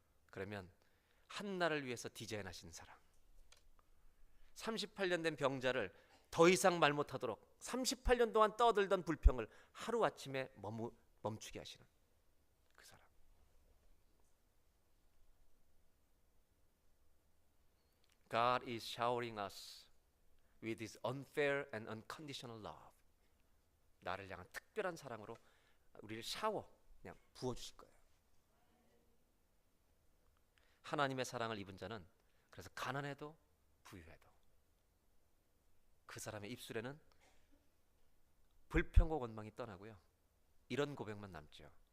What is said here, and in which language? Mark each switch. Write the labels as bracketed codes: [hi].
[ko] 그러면 한나를 위해서 디자인하신 사랑, 38년 된 병자를 더 이상 말 못하도록 38년 동안 떠들던 불평을 하루아침에 멈추게 하시는 그 사랑. [en] God is showering us with His unfair and unconditional love. [ko] 나를 향한 특별한 사랑으로 우리를 그냥 부어주실 거예요. 하나님의 사랑을 입은 자는 그래서 가난해도 부유해도 그 사람의 입술에는 불평과 원망이 떠나고요, 이런 고백만 남죠.